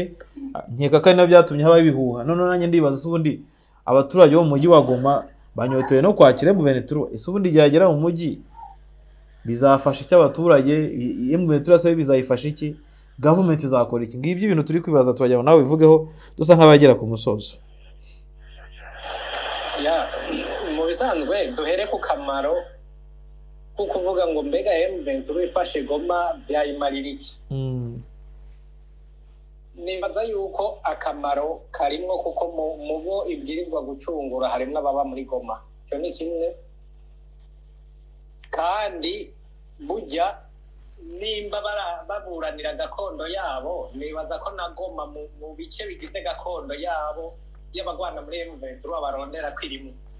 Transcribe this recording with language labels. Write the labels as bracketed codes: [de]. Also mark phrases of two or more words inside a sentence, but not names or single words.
[rw] Nkeka kandi nabyatumye haba ibihuha. None nanjye ndibaza ubundi abaturage bo mu mujyi wa Goma banyotewe no kwakira M23, ese ubundi yagera mu mujyi bizafasha iki abaturage? M23 se bizayifasha iki? Government izakora iki? Ngibyo ibintu turi kwibaza, turajya nawe bivugeho dusa nk'abagera ku musozo. Ya mu bisanzwe duhere ku kamaro ko kuvuga ngo mbega M23 ifashe Goma byayimarira iki. [rn] Nibaza yuko akamaro karimwo kuko mu bo ibwirizwa gucungura harimwo ababa muri Goma. Cyo ni kimwe. Kandi burya nimba baburanira gakondo yabo, nibaza ko na Goma mu bice bigize gakondo yabo y'abagwana muri M23 barondera kwirimo.